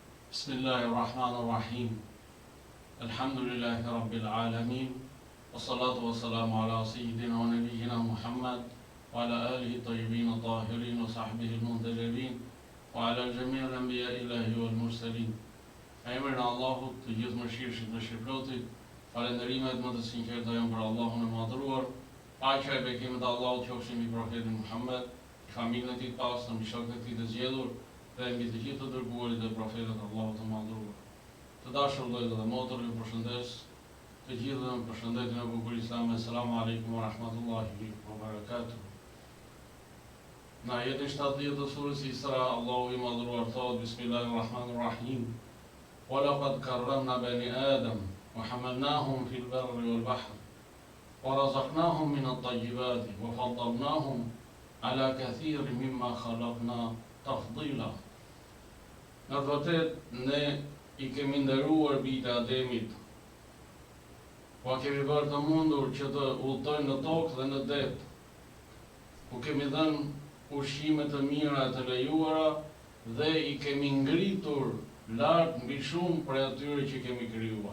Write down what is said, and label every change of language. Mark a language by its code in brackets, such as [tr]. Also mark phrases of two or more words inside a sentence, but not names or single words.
[ar] بسم الله الرحمن الرحيم. الحمد لله رب العالمين. والصلاة والسلام على سيدنا ونبينا محمد وعلى آله الطيبين الطاهرين وصحبه المنتجبين وعلى جميع الأنبياء الإلهيين والمرسلين. [sq] Emrin e Allahut, të gjithë mëshirshit dhe shpirtit, falënderimet më të sinqerta janë për Allahun e madhruar. Paqja e bekimet e Allahut qofshin mbi profetin Muhammed, familjen e tij të pastër, mbi shokët e tij të zgjedhur dhe mbi të gjithë të dërguarit dhe profetët e Allahut të madhruar. Të dashur vëllezër dhe motra, ju përshëndes të gjithë dhe më përshëndetjen e bukur islame. [ar] السلام عليكم ورحمة الله وبركاته. [sq] Në ajetin 70 të surës Isra, Allahu i madhruar thot: [ar] بسم الله الرحمن الرحيم. وَلَقَدْ كَرَّمْنَا بَنِي آدَمَ وَحَمَلْنَاهُمْ فِي الْبَرِّ وَالْبَحْرِ وَرَزَقْنَاهُمْ مِنَ الطَّيِّبَاتِ وَفَضَّلْنَاهُمْ عَلَى كَثِيرٍ مِمَّا خَلَقْنَا تَفْضِيلًا. [sq] Në të vërtet, ne i kemi nderuar bijtë e Ademit, po kemi bërë të mundur që të udhtojnë në tokë dhe në det, ku kemi dhënë ushqime të mira e të lejuara dhe i kemi ngritur lart mbi shumë prej atyre që kemi krijuar.